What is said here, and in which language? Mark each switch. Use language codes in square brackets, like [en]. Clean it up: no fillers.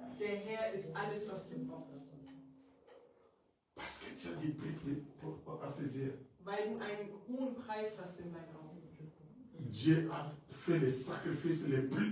[de] der Herr ist alles, was du brauchst. [fr] Parce que tu as des prix à saisir. [de] Weil du einen hohen Preis hast in deinen Augen. [fr] Dieu a fait les sacrifices les plus